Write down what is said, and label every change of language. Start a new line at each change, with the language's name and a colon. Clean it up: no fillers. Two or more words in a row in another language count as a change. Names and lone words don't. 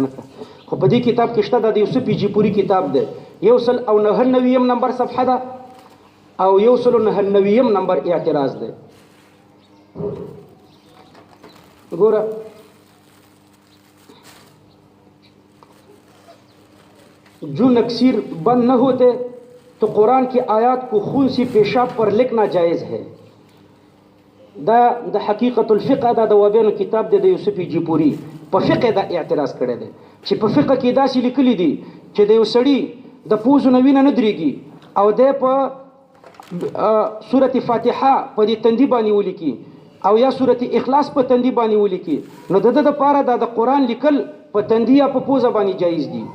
Pashto: نه کړ خو په دې کتاب کې شته د یوسف جیپوري کتاب دی 199 نمبر صفحه ده او 199 نمبر اعتراض دی.
Urdu: ګوره جو نکسیر بند نہ ہوتے تو قرآن کی آیات کو خون سی پیشاب پر لکھنا جائز ہے.
Pashto: دا د حقیقت الفقه دا د وابینو کتاب دی د یوسف جیپوري په فقه دا اعتراض کړی دی چې په فقه کې داسې لیکلي دي چې د یو سړي د پوزو نه وینه نه درېږي او دی په سورت فاتحه په دې تندي باندې ولیکي او یا سورت اخلاص په تندي باندې ولیکي نو د ده دپاره دا د قرآن لیکل په تندي یا په پوزه باندې جایز دي.